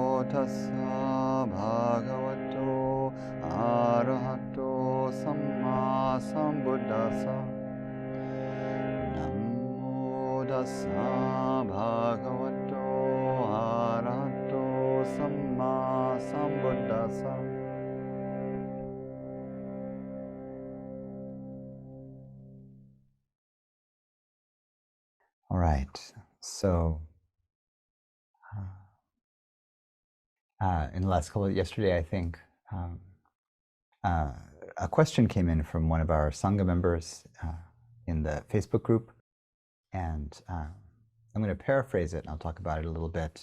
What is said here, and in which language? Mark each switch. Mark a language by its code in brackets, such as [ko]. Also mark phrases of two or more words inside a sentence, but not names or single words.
[pi] tassa bhagavato arahato samma sambuddhassa. Namo tassa bhagavato arahato samma sambuddhassa. [en] All right, so in the last couple of yesterday, I think, a question came in from one of our Sangha members in the Facebook group, and I'm going to paraphrase it and I'll talk about it a little bit.